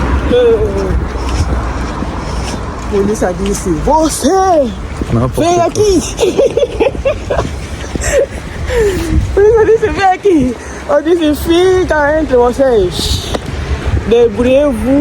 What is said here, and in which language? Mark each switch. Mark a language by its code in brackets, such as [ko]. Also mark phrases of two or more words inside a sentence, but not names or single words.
[fr] Police a dit c'est você! [pt] Vem aqui! [fr] Police a dit c'est [pt] vem aqui! [fr] On dit c'est [pt] fica entre vocês! [fr] Débrouillez-vous!